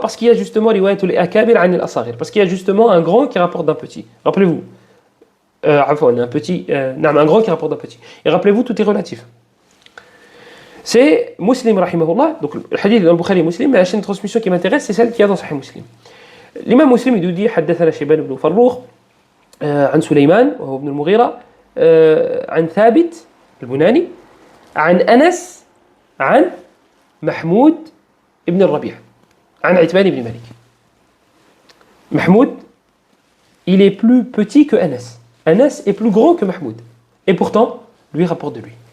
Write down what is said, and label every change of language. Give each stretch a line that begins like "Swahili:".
French: Parce qu'il y a justement
Arabic: riwayatul akabir an al-asagir.
French: Parce qu'il y a justement un grand qui rapporte d'un petit. Rappelez-vous. Un grand qui rapporte d'un petit. Et rappelez-vous, tout est relatif. C'est Muslim, rahimahullah. Donc le hadith dans le Bukhari Muslim, mais la chaîne de transmission qui m'intéresse, c'est celle qui est dans Sahih Muslim. L'imam Muslim, il nous dit
Arabic: حدثنا شيبان بن فروخ عن سليمان وهو ابن المغيرة عن ثابت البناني عن أنس عن محمود ابن الربيع عن عتبان بن مالك.
French: Mahmoud, il est plus petit que Anas. Anas est plus grand que Mahmoud. Et pourtant, lui rapporte de lui.